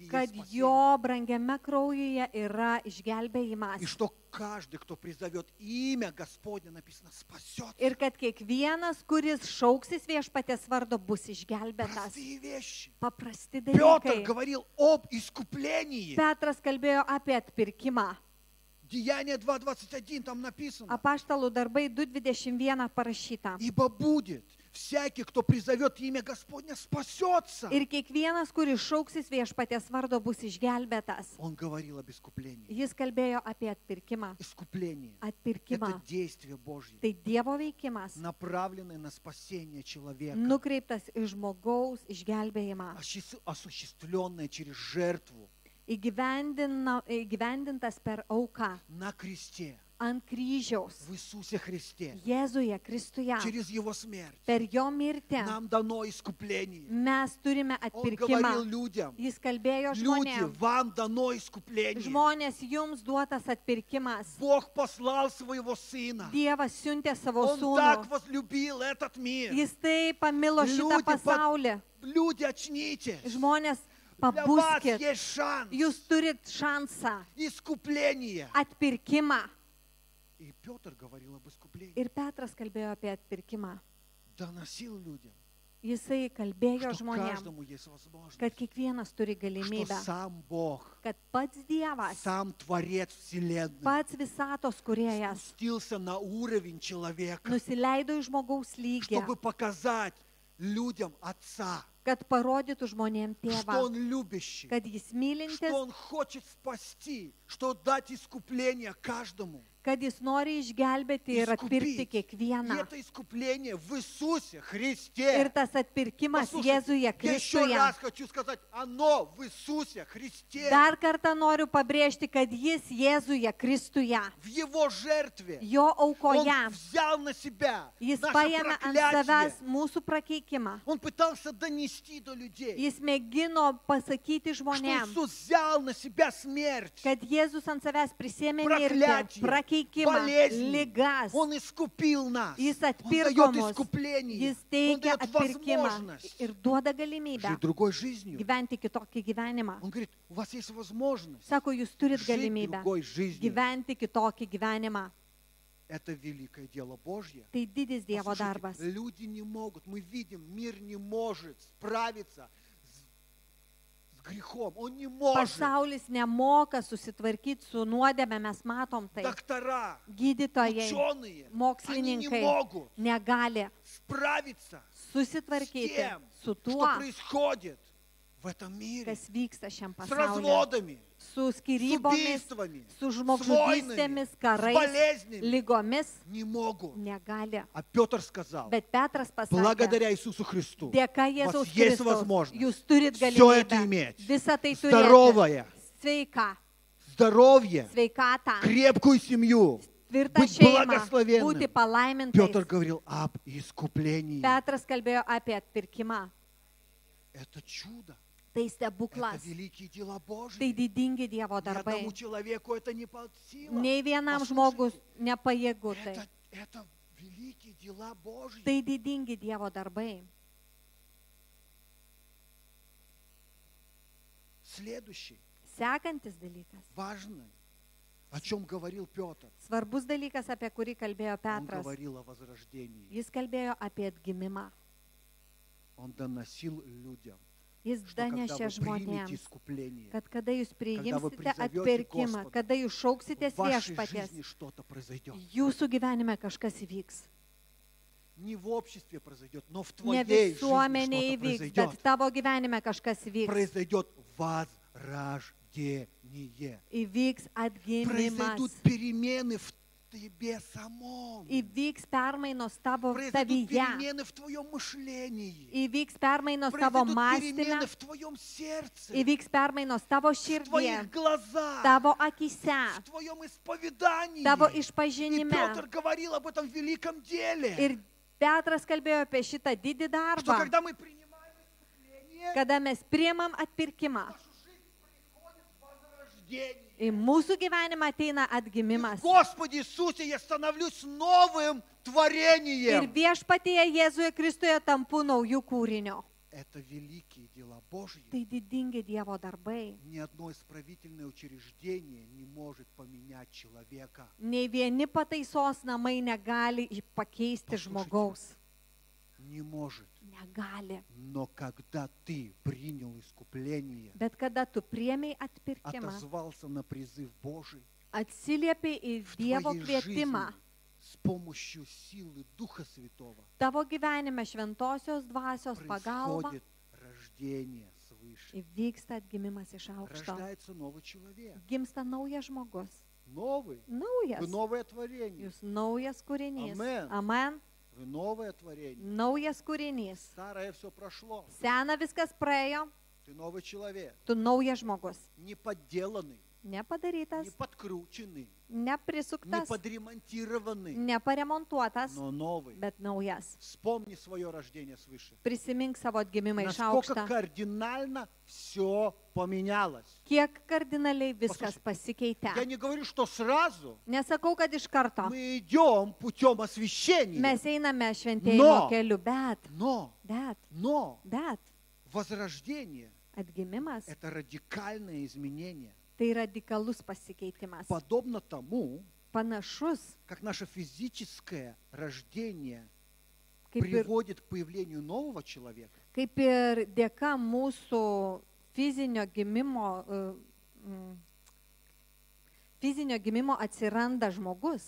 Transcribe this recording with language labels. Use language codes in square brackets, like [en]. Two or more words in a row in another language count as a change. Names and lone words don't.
[lt] kad [ru] есть спасение. [lt] jo brangiame kraujuje yra [ru] И [lt] išgelbėjimas [ru] что каждый, кто призовет имя Господне, написано, спасет. [lt] ir kad kiekvienas, kuris šauksis viešpatės vardo, bus išgelbėtas. [ru] Простые вещи. [lt] Paprasti [ru] Петр [lt] dalykai. [ru] говорил об искуплении. [lt] Petras kalbėjo apie atpirkimą. [ru] Деяние 2:21 там написано. [lt] Apaštalų darbai 2.21 parašyta. [ru] Ибо будет всякий, кто призовет имя Господня, спасется. [lt] Ir kiekvienas, kuris šauksis viešpaties vardo, bus išgelbėtas. [ru] Он говорил об искуплении. [lt] Jis kalbėjo apie atpirkimą. [ru] Искупление – [lt] Atpirkimą. [ru] это действие Божье, [lt] Tai Dievo veikimas, [ru] направленное на спасение человека, [lt] nukreiptas į žmogaus išgelbėjimą, [ru] осуществленное через жертву [lt] įgyvendintas per auką [ru] на кресте, [lt] ant kryžiaus, [ru] в Иисусе Христе, [lt] Jėzuje Kristuje. [ru] через Его смерть. [lt] Per jo mirtį [ru] Нам дано искупление. [lt] mes turime [ru] Он говорил [lt] atpirkimą. [ru] людям, [lt] Jis kalbėjo [ru] люди, [lt] žmonėms. [ru] вам дано искупление. [lt] Žmonės, jums duotas atpirkimas. [ru] Бог послал своего Сына. [lt] Dievas siuntė savo [ru] Он так [lt] sūnų. [ru] возлюбил этот мир. [lt] Jis taip pamilo šitą Liūdį pasaulį. [ru] Люди, очнитесь. [lt] Žmonės, [ru] Для вас [lt] pabuskit. [ru] есть шанс. [lt] Jūs turit šansą. [ru] Искупление. [lt] Atpirkimą. [ru] И Петр говорил об искуплении. [lt] Ir Petras kalbėjo apie atpirkimą. [ru] Доносил людям, [lt] Jisai kalbėjo [ru] что [lt] žmonėms, [ru] каждому есть возможность. [lt] kad kiekvienas turi [ru] Что [lt] galimybę, [ru] сам Бог, [lt] kad pats Dievas, [ru] сам Творец Вселенной [lt] pats visatos kuriejas [ru] спустился на уровень человека, [lt] nusileido į žmogaus lygį, [ru] чтобы показать людям Отца, [lt] kad parodytų žmonėms [ru] что [lt] tėvą, [ru] Он любящий, [lt] kad jis [ru] что [lt] mylintis, [ru] Он хочет спасти, что дать искупление каждому. [lt] kad jis nori išgelbėti ir atpirkti [ru] И [lt] kiekvieną. [ru] это искупление в Иисусе [lt] Ir [ru] Христе. [lt] tas atpirkimas [ru] Послушайте, [lt] Jėzuje [ru] я еще [lt] Kristuje. [ru] раз хочу сказать, оно в Иисусе Христе, [lt] Dar kartą noriu pabrėžti, kad jis Jėzuje Kristuje, [ru] в Его жертве. [lt] jo [ru] Он [lt] aukoje, [ru] взял на себя [lt] jis [ru] наше [lt] paėmė ant savęs [ru] проклятие. [lt] mūsų prakeikimą. [ru] Он пытался донести до людей, [lt] Jis mėgino pasakyti [ru] что [lt] žmonėms, [ru] Иисус взял на себя смерть, [lt] kad Jėzus ant savęs prisėmė mirtį, [ru] проклятие, [lt] prakeikimą, [ru] болезни. [lt] ligas. [ru] Он искупил нас. [lt] Jis [ru] Он [lt] atpirko [ru] дает [lt] mus. [ru] искупление. [lt] Jis [ru] Он [lt] teikia [ru] дает [lt] atpirkimą [ru] возможность [lt] ir duoda galimybę [ru] жить другой жизнью. [lt] gyventi kitokį gyvenimą. [ru] Он говорит, у вас есть возможность [lt] Sako, jūs turit [ru] жить [lt] galimybę [ru] другой жизнью. [lt] gyventi kitokį gyvenimą. [ru] Это великое дело Божье. [lt] Tai didis Dievo [ru] Послушайте, [lt] darbas. [ru] люди не могут, мы видим, мир не может справиться с грехом. Он не может. [lt] Pasaulis nemoka susitvarkyti su nuodėme, mes matom tai. [ru] Доктора, [lt] Gydytojai, [ru] ученые, они не [lt] mokslininkai [ru] могут [lt] negali [ru] справиться с [lt] susitvarkyti [ru] тем, [lt] su [ru] что [lt] tuo, [ru] происходит в этом мире. [lt] kas vyksta šiam [ru] С [lt] pasaulyje. [ru] разводами, [lt] Su [ru] с [lt] skyrybomis, [ru] убийствами, [lt] su [ru] с [lt] žmogžudystėmis, [ru] войнами, с [lt] karais, [ru] болезнями. [lt] lygomis [ru] Не могут. [lt] negali. [ru] А Петр сказал, [lt] Bet Petras pasakė, [ru] благодаря Иисусу Христу, [lt] dėka [ru] у [lt] Jėzaus [ru] вас есть [lt] Kristaus, [ru] возможность [lt] jūs turit [ru] все это [lt] galimybę [ru] иметь. [lt] visą tai turėti. [ru] Здоровое, [lt] Sveika, [ru] здоровье, [lt] sveikatą, [ru] крепкую семью. [lt] tvirtą [ru] Быть [lt] šeimą, [ru] благословенным. [lt] būti palaimintais. [ru] Петр говорил об искуплении. [lt] Petras kalbėjo apie atpirkimą. [ru] Это чудо. [lt] Tai [ru] Это [lt] stebuklas, [ru] великие дела Божьи. [lt] tai didingi Dievo [ru] Ни [lt] darbai. [ru] одному человеку это не под силу. [lt] Nei vienam [ru] Послушайте, [lt] žmogus nepajėgu tai. [ru] Это великие дела Божьи. [lt] Tai didingi Dievo darbai. [ru] Следующий, [lt] Sekantis dalykas. [ru] важный, о чем говорил Петр. [lt] Svarbus dalykas, apie kurį kalbėjo [ru] Он [lt] Petras. [ru] говорил о возрождении. [lt] Jis kalbėjo apie atgimimą. [ru] Он доносил людям, [lt] Jis [ru] что когда [lt] danešė [ru] вы примете [lt] žmonėms, [ru] искупление, [lt] kad kada jūs priimsite [ru] prизовете [lt] atpirkimą, [ru] Господа, [lt] kada jūs šauksitės [ru] в вашей [lt] viešpaties, [ru] жизни что-то произойдет. [lt] jūsų gyvenime kažkas įvyks. [ru] Не в обществе произойдет, но в [lt] Ne [ru] твоей жизни [lt] visuomenė [ru] что-то [lt] įvyks, bet [ru] произойдет. [lt] tavo gyvenime kažkas įvyks. [ru] Произойдет возрождение. [lt] Įvyks atgimimas. [ru] Произойдут перемены в тебе самом. [lt] Įvyks permainos tavo [ru] Произойдут [lt] savyje. [ru] перемены в твоем мышлении. [lt] Įvyks permainos tavo [ru] Произойдут [lt] mąstyme. [ru] перемены в твоем сердце. [lt] Įvyks permainos tavo [ru] В [lt] širdyje, [ru] твоих глазах. [lt] tavo akise, [ru] В твоем исповедании. [lt] tavo [ru] И [lt] išpažinime. [ru] Петр говорил об этом великом деле. [lt] Ir Petras kalbėjo apie šitą didį [ru] Что [lt] darbą, [ru] когда мы принимаем искупление, [lt] kada mes priemam atpirkimą. [ru] нашу жизнь приходит возрождение. [lt] Į mūsų gyvenimą ateina atgimimas. [ru] В Господе Иисусе я становлюсь новым [lt] Ir [ru] творением. [lt] viešpatyje Jėzuje Kristuje tampu naujų kūrinio. [ru] Это великие дела Божьи. [lt] Tai didingi Dievo darbai. [ru] Ни одно исправительное учреждение не может поменять человека. [lt] Nei vieni pataisos namai negali pakeisti [ru] Послушайте. [lt] žmogaus. [ru] Не может. [lt] Negali. [ru] Но когда ты принял искупление, [lt] Bet kada tu priemiai atpirkimą, [ru] отозвался на призыв Божий, [lt] atsiliepi į [ru] в [lt] Dievo [ru] твоей жизни [lt] kvietimą, [ru] с помощью силы Духа Святого [lt] Tavo gyvenime šventosios dvasios pagalba [ru] происходит рождение свыше. [lt] įvyksta atgimimas iš aukšto. [ru] Rождается новый человек. [lt] Gimsta naujas žmogus. [ru] Новый. [lt] Naujas. [ru] Вы новое творение. [lt] Jūs naujas kūrinys. [ru] Amen. [lt] Amen. [ru] Вы новое творение. [lt] Naujas kūrinys. [ru] Старое все прошло. [lt] Sena viskas praėjo, [ru] Ты новый человек. [lt] tu naujas žmogus. [ru] Не подделанный, [lt] Nepadarytas, [ru] не подкрученный, не [lt] neprisuktas, [ru] подремонтированный, [lt] neparemontuotas, [ru] но новый. [lt] bet naujas. [ru] Вспомни свое рождение свыше. [lt] Prisimink savo atgimimą iš [ru] Насколько [lt] aukšto. [ru] кардинально все поменялось. [lt] Kiek kardinaliai viskas [ru] Я [lt] pasikeitė. [ru] не говорю, что сразу [lt] Nesakau, kad iš karto [ru] мы идем путем освящения. [lt] mes einame šventėjimo keliu, [ru] Но [lt] bet [ru] возрождение [lt] atgimimas [ru] – это радикальное изменение. [lt] tai radikalus pasikeitimas. [ru] Подобно тому, [lt] Panašus, [ru] как наше физическое рождение [lt] kaip [ru] приводит к появлению нового человека, [lt] ir dėka mūsų fizinio gimimo atsiranda žmogus